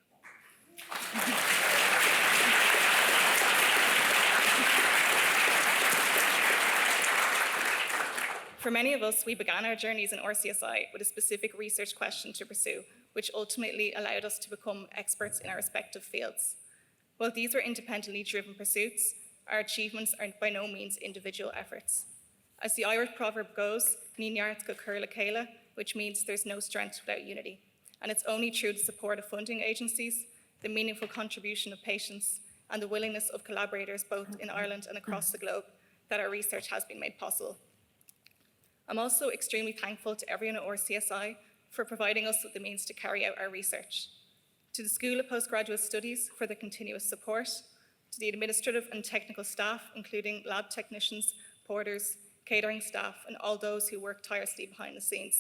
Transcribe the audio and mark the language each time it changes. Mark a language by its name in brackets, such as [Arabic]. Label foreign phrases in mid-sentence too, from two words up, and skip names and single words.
[English] For many of us, we began our journeys in RCSI with a specific research question to pursue, which ultimately allowed us to become experts in our respective fields. While these were independently driven pursuits, our achievements are by no means individual efforts. As the Irish proverb goes, [Irish] Ní neart go cur le céile, [English] which means there's no strength without unity. And it's only through the support of funding agencies, the meaningful contribution of patients, and the willingness of collaborators both in Ireland and across the globe that our research has been made possible. I'm also extremely thankful to everyone at RCSI for providing us with the means to carry out our research, to the School of Postgraduate Studies for their continuous support, to the administrative and technical staff, including lab technicians, porters, catering staff, and all those who work tirelessly behind the scenes.